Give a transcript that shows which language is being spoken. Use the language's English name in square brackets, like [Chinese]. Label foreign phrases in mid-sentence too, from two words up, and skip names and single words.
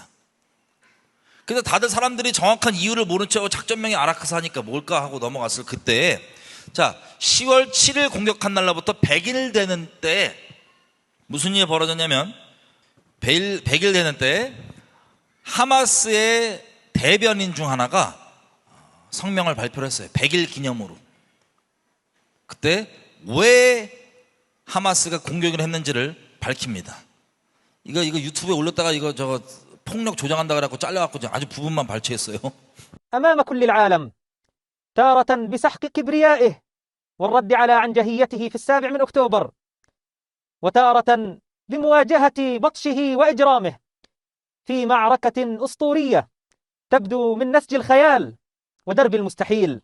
[Korean] 그래서 다들 사람들이 정확한 이유를 모른 채 작전명이 알-아크사 하니까 뭘까 하고 넘어갔을 그때, 자 10월 7일 공격한 날로부터 100일 되는 때 무슨 일이 벌어졌냐면 100일 되는 때 하마스의 대변인 중 하나가 성명을 발표를 했어요. 100일 기념으로. 그때 왜 하마스가 공격을 했는지를 밝힙니다. 이거 유튜브에 올렸다가 이거 저거 폭력 조장한다 그래갖고 잘려갖고 아주 부분만 발췌했어요. [Arabic] أمام كل العالم تارة بسحق كبريائه والرد على عنجهيته في 7 من أكتوبر وتارة بمواجهة بطشه وإجرامه في معركة أسطورية تبدو من نسج الخيال ودرب المستحيل.